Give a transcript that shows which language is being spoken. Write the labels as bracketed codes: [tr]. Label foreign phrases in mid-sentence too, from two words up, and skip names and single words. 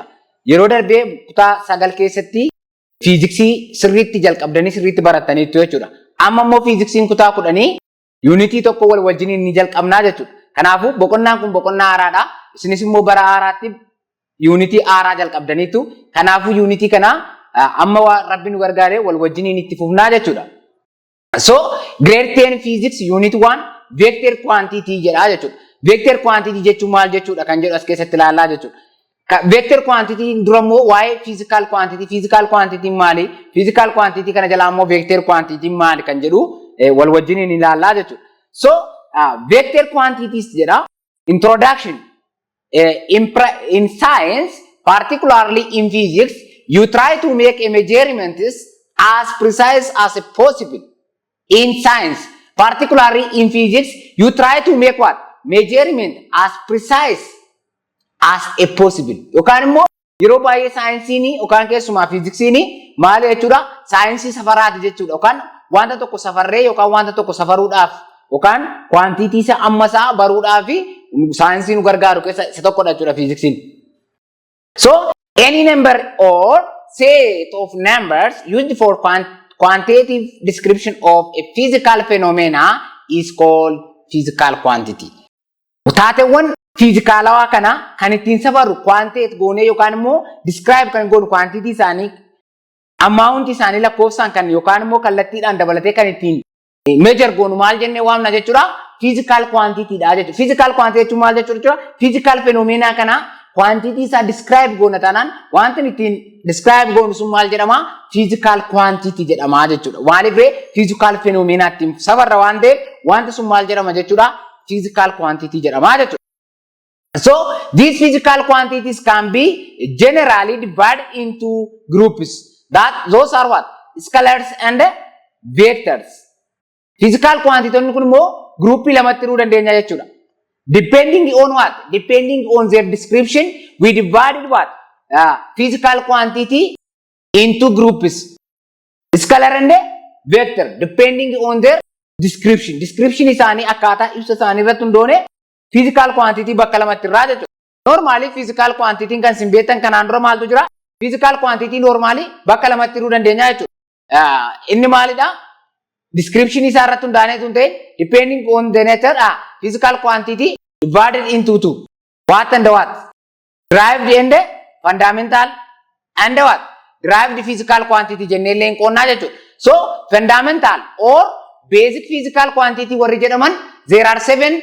[om] Yeroo darbee kutaa 9 keessatti fiiziksii sirriitti jalqabdanii sirriitti barattaniitu jechuudha. Amma immoo fiiziksiin kutaa 10 yuunitii tokko wajjin ni jalqabnaa jechuudha. Kanaafuu boqonnaan kun boqonnaa haaraadha. Isinis immoo bara haaraatti Unity haaraa jalqabdaniitu. Kanaafuu unity kana amma Rabbi nu gargaaree wal wajjiniin itti fufnaa jechuudha. [en] So grade 10 physics unit 1 vector quantity [om] jedha jechuudha. [en] Vector quantity [om] jechuun maal jechuudha kan jedhu as keessatti ilaallaa jechuudha. [en] Vector quantity [om] durammoo waa'ee [en] physical quantity maali? Physical quantity [om] kana jalaa immoo [en] vector quantity [om] maali kan jedhu wal wajjiniin ilaallaa jechuudha. [en] So vector quantities jedha. Introduction. In science, particularly in physics, you try to make a measurement as precise as possible. In science, particularly in physics, you try to make what? Measurement as precise as possible. [om] Yookaan immoo yeroo baay'ee saayinsii yookaan keessumaa fiiziksiin maal jechuudha? Saayinsii safaraati jechuudha. Yookaan wanta tokko safarree yookaan wanta tokko safaruudhaaf yookaan quantity isa ammasaa baruudhaaf science nu gargaaru keessa isa tokkodha jechuudha fiiziksiin. [en] So any number or set of numbers used for quantitative description of a physical phenomena is called physical quantity. [om] Taateewwan fiizikaalawaa kana kan ittiin safarru quantitate goonee yookaan immoo describe kan goonu quantity isaanii amount isaanii lakkoofsaan kan yookaan immoo kallattiidhaan dabalatee kan ittiin measure goonu maal jennee waamna jechuudha. [en] Physical quantity [om] dha jechuudha. [en] Physical quantity [om] jechuun maal jechuudha? [en] Physical phenomena [om] kana quantity isa describe goona taanaan wanti ittiin describe goonu sun maal jedhama? [en] Physical quantity [om] jedhama jechuudha. Maaliif [en] physical phenomena [om] ittiin safarra waan ta'eef wanti sun maal jedhama jechuudha? [en] Physical quantity [om] jedhama jechuudha. [en] So these physical quantities can be generally divided into groups. Those are what? Scalars and vectors. Physical quantity [om] kun immoo groupii lamatti hiruu dandeenya jechuudha. [en] Depending on what? Depending on their description, we divided what? Physical quantity into groups. Scalar and vector. Depending on their description. [om] Description isaanii akkaataa ibsa isaanii irratti hundoone [en] physical quantity [om] bakka lamatti irraa jechuudha. Normally [en] physical quantity [om] kan sin beektan kanaan dura maaltu jira? [en] Physical quantity normally [om] bakka lamatti hiruu dandeenya jechuudha. Inni maalidha? [en] Description is depending on the nature physical quantity divided into two. What and what? Derived and fundamental and what? Derived physical quantity generally. So fundamental or basic physical quantity there are 7.